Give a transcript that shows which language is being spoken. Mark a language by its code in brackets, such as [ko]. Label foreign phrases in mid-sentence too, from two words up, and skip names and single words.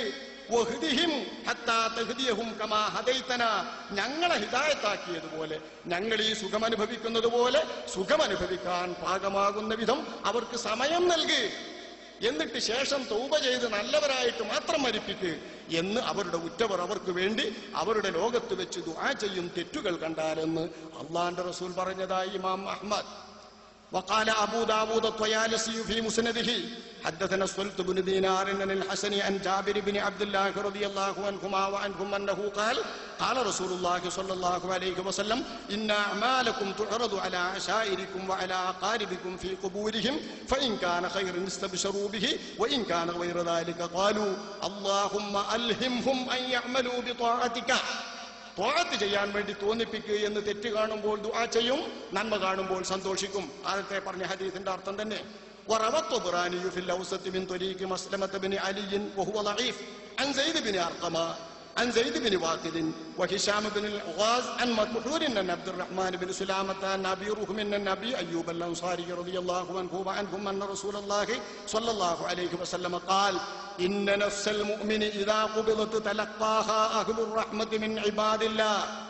[ar] واهدهم حتى تهديهم كما هديتنا, [ml] ഞങ്ങളെ ഹിദായത്താക്കിയതുപോലെ ഞങ്ങൾ ഈ സുഖമനുഭവിക്കുന്നത് പോലെ സുഖമനുഭവിക്കാൻ പാകമാകുന്ന വിധം അവർക്ക് സമയം നൽകി. എന്നിട്ട് ശേഷം തൗബ ചെയ്ത് നല്ലവരായിട്ട് മാത്രം മരിപ്പിക്ക് എന്ന് അവരുടെ ഉറ്റവർ അവർക്ക് വേണ്ടി അവരുടെ ലോകത്ത് വെച്ച് ദുആ ചെയ്യും, തെറ്റുകൾ കണ്ടാലെന്ന് അള്ളാന്റെ റസൂൽ പറഞ്ഞതായി ഇമാം അഹ്മദ്. [ar] وقال أبو داود الطيالسي في مسنده حدثنا السلط بن دينار عن الحسن عن جابر بن عبد الله رضي الله عنهما وعنهم أنه قال قال رسول الله صلى الله عليه وسلم إن أعمالكم تعرض على عشائركم وعلى أقاربكم في قبورهم فإن كان خيرا استبشروا به وإن كان غير ذلك قالوا اللهم ألهمهم أن يعملوا بطاعتك. [ml] ത്വാഅത്ത് ചെയ്യാൻ വേണ്ടി തോന്നിപ്പിക്കുക എന്ന് തെറ്റ് കാണുമ്പോൾ ദുആ ചെയ്യും, നന്മ കാണുമ്പോൾ സന്തോഷിക്കും. ആദ്യത്തെ പറഞ്ഞ ഹദീസിന്റെ അർത്ഥം തന്നെ. [ar] وروى الطبراني في الأوسط من طريق مسلمة بن علي وهو ضعيف عن زيد بن أرقم عن زيد بن واقد وهشام بن الغاز عن مكحول عن عبد الرحمن بن سلامة عن أبي رهم عن أبي أيوب الأنصاري رضي الله عنه وعنهم أن رسول الله صلى الله عليه وسلم قال إن نفس المؤمن إذا قبضت تلقاها أهل الرحمة من عباد الله